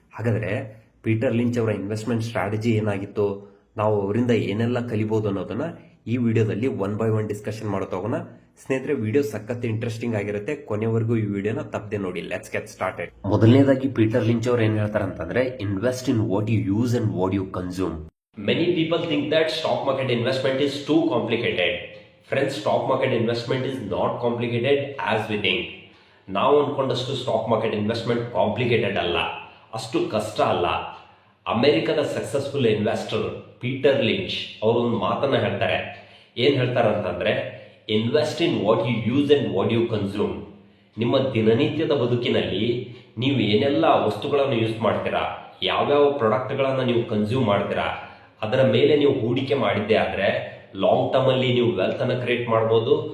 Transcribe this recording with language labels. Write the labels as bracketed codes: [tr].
[kn] ಹಾಗಾದ್ರೆ Peter Lynch ಅವರ investment strategy ಏನಾಗಿತ್ತು, ನಾವು ಅವರಿಂದ ಏನೆಲ್ಲ ಕಲಿಬಹುದು ಅನ್ನೋದನ್ನ ಈ ವಿಡಿಯೋದಲ್ಲಿ ಒನ್ ಬೈ ಒನ್ ಡಿಸ್ಕಷನ್ ಮಾಡ್ತಾ ಹೋಗೋಣ. ಸ್ನೇಹಿತರೆ, ವಿಡಿಯೋ ಸಖತ್ ಇಂಟ್ರೆಸ್ಟಿಂಗ್ ಆಗಿರುತ್ತೆ. ಕೊನೆವರೆಗೂ ಈ ವಿಡಿಯೋನ ತಪ್ಪದೆ ನೋಡಿ. [en] Let's get started. [kn] ಮೊದಲನೇದಾಗಿ ಪೀಟರ್ ಲಿಂಚ್ ಅವರು ಏನ್ ಹೇಳ್ತಾರೆ ಅಂತಂದ್ರೆ, [en] Invest in what you use and what you consume. Many people think that stock market investment is too complicated. Friends, stock market investment is not complicated as we think. [kn] ನಾವು ಅನ್ಕೊಂಡಷ್ಟು stock market investment complicated ಅಲ್ಲ, ಅಷ್ಟು ಕಷ್ಟ ಅಲ್ಲ. ಅಮೆರಿಕದ successful investor Peter Lynch ಅವರು ಒಂದು ಮಾತನ್ನ ಹೇಳ್ತಾರೆ. ಏನ್ ಹೇಳ್ತಾರೆ ಅಂತಂದ್ರೆ, [en] Invest in what you use and what you consume. [kn] ನಿಮ್ಮ ದಿನನಿತ್ಯದ ಬದುಕಿನಲ್ಲಿ ನೀವು ಏನೆಲ್ಲ ವಸ್ತುಗಳನ್ನು ಯೂಸ್ ಮಾಡ್ತೀರಾ, ಯಾವ್ಯಾವ ಪ್ರಾಡಕ್ಟ್ಗಳನ್ನ ನೀವು ಕನ್ಸ್ಯೂಮ್ ಮಾಡ್ತೀರಾ, ಅದರ ಮೇಲೆ ನೀವು ಹೂಡಿಕೆ ಮಾಡಿದ್ದೆ ಆದ್ರೆ ಲಾಂಗ್ ಟರ್ಮ್ ಅಲ್ಲಿ ನೀವು ವೆಲ್ತ್ ಅನ್ನ ಕ್ರಿಯೇಟ್ ಮಾಡಬಹುದು.